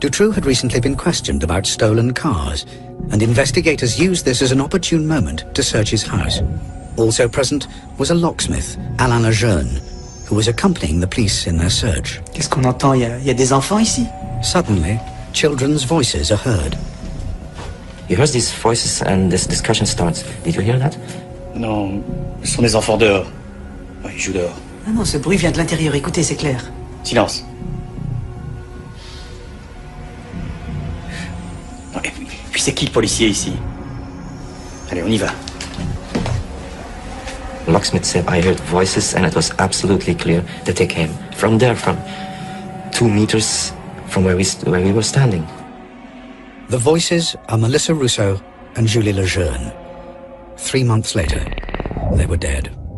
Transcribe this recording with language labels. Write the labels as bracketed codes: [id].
[en] Dutroux had recently been questioned about stolen cars, and investigators used this as an opportune moment to search his house. Also present was a locksmith, Alain Lejeune, who was accompanying the police in their search. [fr] Qu'est-ce qu'on entend? Il y a des enfants ici? [en] Suddenly, children's voices are heard. You heard these voices and this discussion starts. Did you hear that? [fr] Non, ce sont des enfants dehors. Ouais, ils jouent dehors. Ah non, ce bruit vient de l'intérieur. Écoutez, c'est clair. Silence. Non, et puis c'est qui le policier ici? Allez, on y va. [en] Locksmith said, I heard voices and it was absolutely clear that they came from there, from 2 meters from where we were standing. The voices are Melissa Rousseau and Julie Lejeune. 3 months later, they were dead.